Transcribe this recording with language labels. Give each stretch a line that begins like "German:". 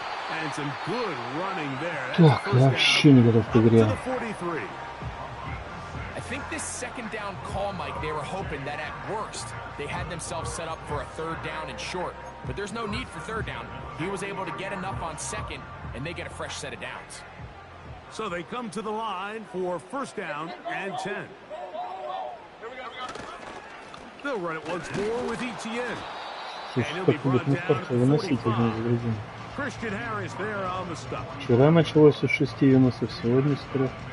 English: And some good running there.
Russian: Так, я вообще не готов к игре.
English: I think this second down call, Mike, they were hoping that at worst they had themselves set up for a 3rd down and short. But there's no need for 3rd down. He was able to get enough on 2nd, and they get a fresh set of downs. So they come to the line for 1st down and 10. They'll run it once more with Etienne. And he'll be brought down to 45. Christian Harris there on the stop.
Russian: Вчера началось с 6 юнусов, сегодня с 3.